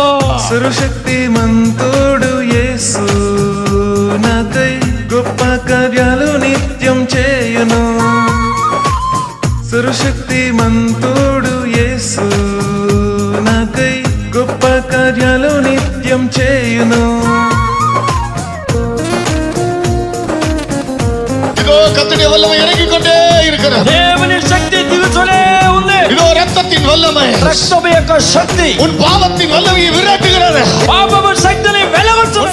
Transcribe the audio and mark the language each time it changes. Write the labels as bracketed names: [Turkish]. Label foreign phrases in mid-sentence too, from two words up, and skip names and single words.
[Telugu] సర్వశక్తిమంతుడు యేసు నాకై గొప్ప కార్యాలు నిత్యం చేయును. సర్వశక్తిమంతుడు యేసు నాకై గొప్ప కార్యాలు నిత్యం చేయును. [Tamil] இதோ கர்த்தருடைய வல்லமை இறங்கிக் கொண்டே இருக்கிறது. [Telugu] దేవుని శక్తి దిగుతూనే ఉంది. [Tamil] இதோ ரத்தத்தின் வல்லமை [Telugu] రక్తము యొక్క శక్తి [Tamil] உன் பாவத்தின் வல்லமையை விரட்டுகிறது. [Telugu] పాపము శక్తిని వెలగొడుతుంది.